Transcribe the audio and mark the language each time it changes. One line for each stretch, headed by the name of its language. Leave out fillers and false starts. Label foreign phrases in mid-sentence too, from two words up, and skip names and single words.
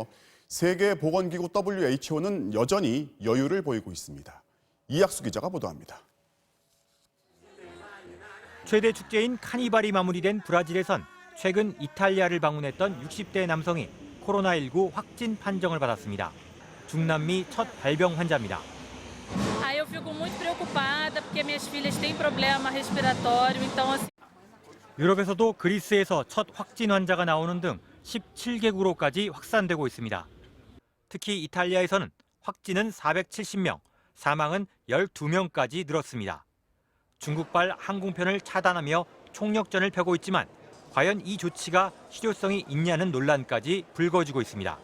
Korean: 세계보건기구 WHO는 여전히 여유를 보이고 있습니다. 이학수 기자가 보도합니다. 최대 축제인 카니발이 마무리된 브라질에선 최근 이탈리아를 방문했던 60대 남성이 코로나19 확진 판정을 받았습니다. 중남미 첫 발병 환자입니다.
Portuguese: Eu fico muito preocupada porque minhas filhas têm problema respiratório, então assim.
Korean: 유럽에서도 그리스에서 첫 확진 환자가 나오는 등 17개국으로까지 확산되고 있습니다. 특히 이탈리아에서는 확진은 470명, 사망은 12명까지 늘었습니다. 중국발 항공편을 차단하며 총력전을 펴고 있지만 과연 이 조치가 실효성이 있냐는 논란까지 불거지고 있습니다.